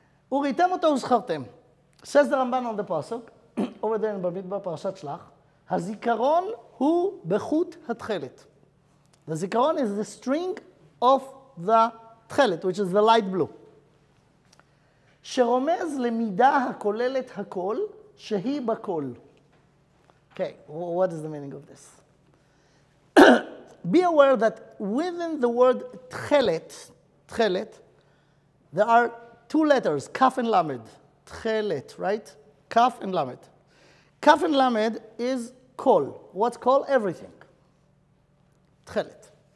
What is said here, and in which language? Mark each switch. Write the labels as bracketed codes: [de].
[he] Uritem oto uzchartem. [en] Says the Ramban on the pasuk, over there in Bamidbar Parashat Shlach, [he] Hazikaron hu bechut hatchelet. [en] The zikaron is the string of the tchelet, which is the light blue. [he] שרומז למידה הכוללת הכל, שהיא בכל. [en] Okay, what is the meaning of this? Be aware that within the word tchelet, there are 2 letters, kaf and lamed. Tchelet, right? Kaf and lamed. Kaf and lamed is kol. What's kol? Everything. Tchelet.